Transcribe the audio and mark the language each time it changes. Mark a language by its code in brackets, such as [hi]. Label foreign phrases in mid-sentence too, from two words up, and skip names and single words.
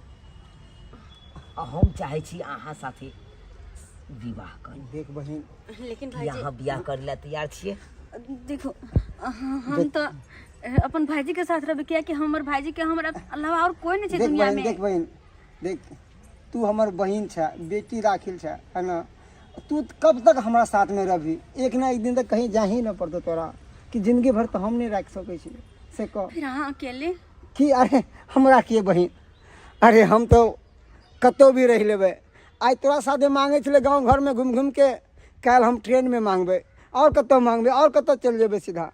[mai] हम चाहे छी अहाँ साथे विवाह करी। देख बहिन, लेकिन कि भाईजी अहाँ बियाह करे ला तैयार छियै? देखो हम तो अपन भाईजी के साथ रहबे, किया कि हमर भाईजी के हमरा अलावा और कोई नहीं छै देख दुनिया बहिन, में। देख बहिन, देख तू हमर बहिन छै, बेटी राखिल छै, है ना। तू कब तक हमारा साथ में रहबी? एक ना एक दिन तक कहीं जा ही ना पड़तो तोरा, कि जिंदगी भर तो हम नहीं रख सकै छी से कह। फिर अहाँ अकेले कि अरे हमरा के बहिन, अरे हम तो कतौ भी रह लेबै। आज तोरा साथे मांगे छले गांव घर में घूम घूम के, कल हम ट्रेन में मांगबै, और कतौ मांगबै, और कतौ चल जेबै सीधा।